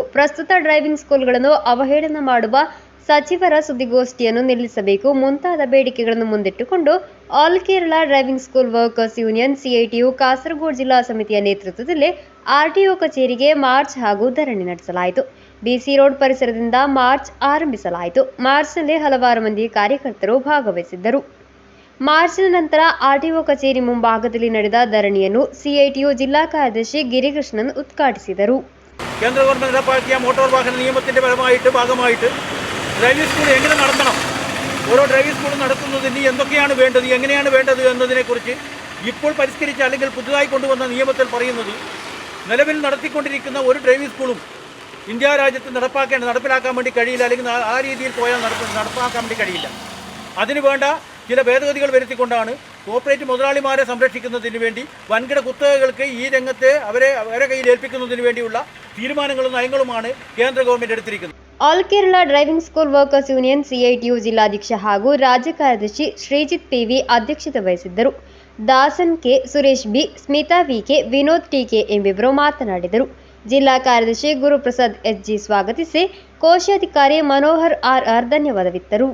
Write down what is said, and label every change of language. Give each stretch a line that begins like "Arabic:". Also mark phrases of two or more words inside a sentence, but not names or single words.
Kannada: ಪ್ರಸ್ತುತ
English: driving schools
Kannada: ಅವಹೇಳನ ಮಾಡುವ ಸಚಿವರ ಸುದ್ದಿಗೋಷ್ಠಿಯನ್ನು ನಿಲ್ಲಿಸಬೇಕು ಮುಂತಾದ ಬೇಡಿಕೆಗಳನ್ನು ಮುಂದಿಟ್ಟುಕೊಂಡು ಆಲ್ ಕೇರಳ ಡ್ರೈವಿಂಗ್ ಸ್ಕೂಲ್ ವರ್ಕರ್ಸ್ ಯೂನಿಯನ್ ಸಿಐಟಿಯು ಕಾಸರಗೋಡು ಜಿಲ್ಲಾ ಸಮಿತಿಯ ನೇತೃತ್ವದಲ್ಲಿ ಆರ್ಟಿಒ ಕಚೇರಿಗೆ ಮಾರ್ಚ್ ಹಾಗೂ ಧರಣಿ ನಡೆಸಲಾಯಿತು. ಬಿಸಿ ರೋಡ್ ಪರಿಸರದಿಂದ ಮಾರ್ಚ್ ಆರಂಭಿಸಲಾಯಿತು. ಮಾರ್ಚ್ನಲ್ಲಿ ಹಲವಾರು ಮಂದಿ ಕಾರ್ಯಕರ್ತರು ಭಾಗವಹಿಸಿದ್ದರು. ಮಾರ್ಚ್ನ ನಂತರ ಆರ್ಟಿಒ ಕಚೇರಿ ಮುಂಭಾಗದಲ್ಲಿ ನಡೆದ ಧರಣಿಯನ್ನು ಸಿಐಟಿಯು ಜಿಲ್ಲಾ ಕಾರ್ಯದರ್ಶಿ ಗಿರಿಕೃಷ್ಣನ್ ഉദ്ഘാಟಿಸಿದರು.
Malayalam: കേന്ദ്ര ഗവൺമെന്റ് നടപ്പാക്കിയ മോട്ടോർ വാഹന നിയമത്തിന്റെ ഭാഗമായിട്ട്
English: driving school
Malayalam: എങ്ങനെ നടത്തണം, ഓരോ
English: driving school
Malayalam: നടത്തുന്നതിന് എന്തൊക്കെയാണ് വേണ്ടത്, എങ്ങനെയാണ് വേണ്ടത് എന്നതിനെക്കുറിച്ച് ഇപ്പോൾ പരിഷ്കരിച്ച അല്ലെങ്കിൽ പുതുതായി കൊണ്ടുവന്ന നിയമത്തിൽ പറയുന്നത്, നിലവിൽ നടത്തിക്കൊണ്ടിരിക്കുന്ന ഒരു
English: driving school
Malayalam: ഇന്ത്യ രാജ്യത്ത് നടപ്പിലാക്കാൻ വേണ്ടി കഴിയില്ല, അല്ലെങ്കിൽ ആ രീതിയിൽ പോയാൽ നടപ്പാക്കാൻ വേണ്ടി കഴിയില്ല. അതിനുവേണ്ട ചില ഭേദഗതികൾ വരുത്തിക്കൊണ്ടാണ് കോർപ്പറേറ്റ് മുതലാളിമാരെ സംരക്ഷിക്കുന്നതിന് വേണ്ടി വൻകിട കുത്തകകൾക്ക് ഈ രംഗത്തെ അവരെ കയ്യിൽ ഏൽപ്പിക്കുന്നതിന് വേണ്ടിയുള്ള തീരുമാനങ്ങളും നയങ്ങളുമാണ് കേന്ദ്ര ഗവൺമെന്റ് എടുത്തിരിക്കുന്നത്.
Kannada: ಆಲ್ ಕೇರಳ ಡ್ರೈವಿಂಗ್ ಸ್ಕೂಲ್ ವರ್ಕರ್ಸ್ ಯೂನಿಯನ್ ಸಿಐಟಿಯು ಜಿಲ್ಲಾಧ್ಯಕ್ಷ ಹಾಗೂ ರಾಜ್ಯ ಕಾರ್ಯದರ್ಶಿ ಶ್ರೀಜಿತ್ ಪಿವಿ ಅಧ್ಯಕ್ಷತೆ ವಹಿಸಿದ್ದರು. ದಾಸನ್ ಕೆ, ಸುರೇಶ್ ಬಿ, ಸ್ಮಿತಾ ವಿಕೆ, ವಿನೋದ್ ಟಿಕೆ ಎಂಬಿಬ್ಬರು ಮಾತನಾಡಿದರು. ಜಿಲ್ಲಾ ಕಾರ್ಯದರ್ಶಿ ಗುರುಪ್ರಸಾದ್ ಎಸ್ಜಿ ಸ್ವಾಗತಿಸಿ, ಕೋಶಾಧಿಕಾರಿ ಮನೋಹರ್ ಆರ್ ಧನ್ಯವಾದವಿತ್ತರು.